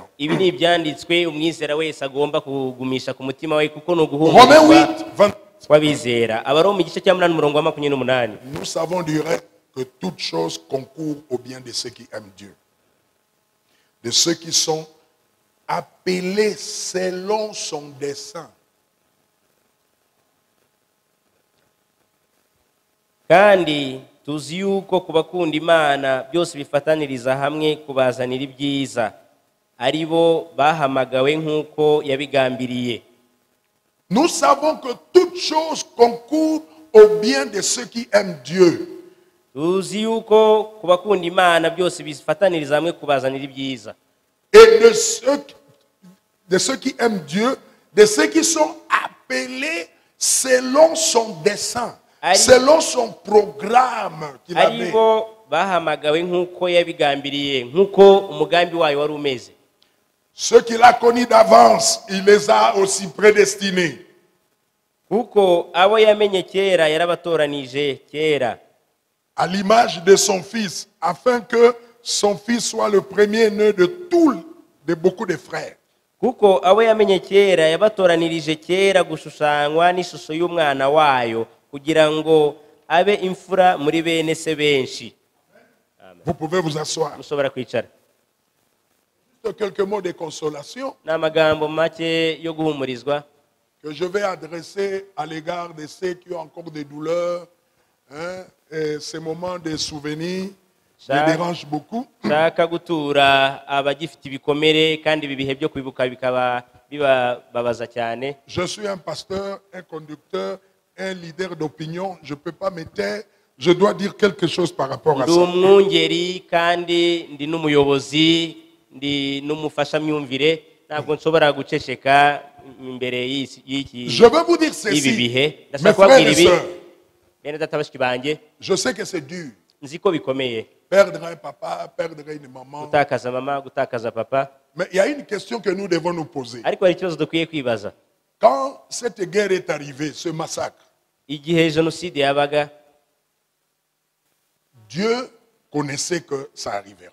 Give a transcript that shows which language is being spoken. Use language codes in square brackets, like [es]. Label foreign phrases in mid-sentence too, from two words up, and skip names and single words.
[fr] Romains 8, 28. Nous savons du reste que toute chose concourt au bien de ceux qui aiment Dieu, de ceux qui sont appelés selon son dessein. [rw] Kandi tuzi yuko kubakunda Imana byose bifataniriza hamwe kubazanira ibyiza, ari bo bahamagawe nk'uko yabigambiriye. [fr] Nous savons que toute chose concourt au bien de ceux qui aiment Dieu. [rw] Tuzi yuko kubakunda Imana byose bifataniriza hamwe kubazanira ibyiza. [fr] Et de ceux qui aiment Dieu, de ceux qui sont appelés selon son dessein, selon son programme qu'il avait. Ceux qu'il a connus d'avance, il les a aussi prédestinés. À l'image de son fils, afin que son fils soit le premier-né de beaucoup de frères. [rw] Kuko abo yamenye kera yabatoranirije kera gushushanywa n'ishusho y'umwana wayo kugira ngo abe imfura muri bene se benshi. [fr] Vous pouvez vous asseoir. [rw] Mushobora kwicara. [fr] Quelques mots de consolation [rw] n'amagambo make yo guhumurizwa [fr] que je vais adresser à l'égard de ceux qui ont encore des douleurs, et ces moments de souvenirs me dérangent beaucoup. [rw] Shaka gutura abagifite ibikomere kandi bibihe byo kwibuka bikaba bibabaza cyane. [fr] Je suis un pasteur, un conducteur, un leader d'opinion, je peux pas me taire, je dois dire quelque chose par rapport à ça. [rw] Umwungeri kandi ndi n'umuyobozi, ndi n'umufasha myumvire, ntabwo nshobora guceceka imbere y'iki. [fr] Je veux vous dire ceci, mes frères et sœurs, je sais que c'est dur. Perdre un papa, perdre une maman. Mais il y a une question que nous devons nous poser. Quand cette guerre est arrivée, ce massacre, Dieu connaissait que ça arrivera.